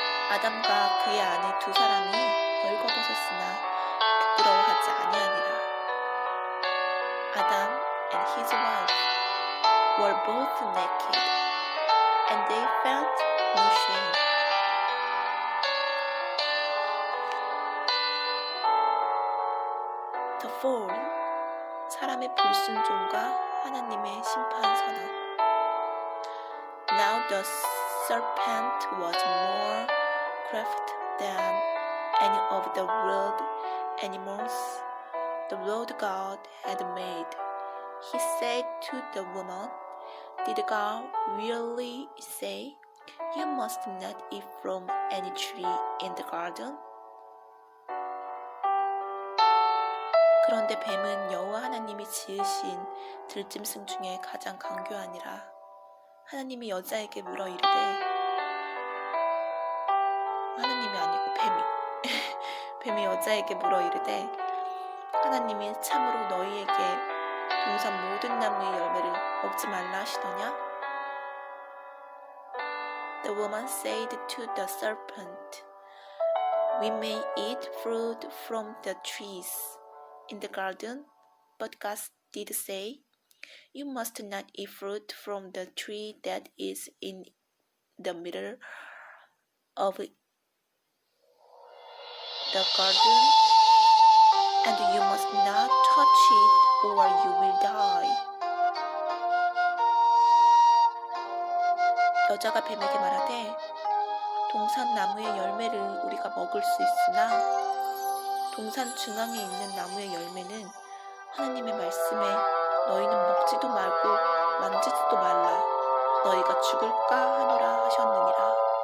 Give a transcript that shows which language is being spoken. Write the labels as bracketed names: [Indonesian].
[Korean] 아담과 그의 아내 두 사람이 벌거벗었으나 부끄러워하지 아니하니라. [English] Adam and his wife were both naked, and they felt no shame. The fall, [Korean] 사람의 불순종과 하나님의 심판 선언. [English] Now the serpent was more crafty than any of the wild animals the Lord God had made. He said to the woman, Did God really say, You must not eat from any tree in the garden? [Korean] 그런데 뱀은 여호와 하나님이 지으신 들짐승 중에 가장 강교하니라. 하나님이 여자에게 물어 이르되, 하나님이 아니고 뱀이 뱀이 여자에게 물어 이르되, 하나님이 참으로 너희에게 동산 모든 나무의 열매를 먹지 말라 하시더냐? [English] The woman said to the serpent, We may eat fruit from the trees in the garden, but God did say, You must not eat fruit from the tree that is in the middle of the garden, and you must not touch it or you will die. [Korean] 여자가 뱀에게 말하되, 동산 나무의 열매를 우리가 먹을 수 있으나 동산 중앙에 있는 나무의 열매는 하나님의 말씀에 너희는 먹지도 말고 만지지도 말라, 너희가 죽을까 하노라 하셨느니라.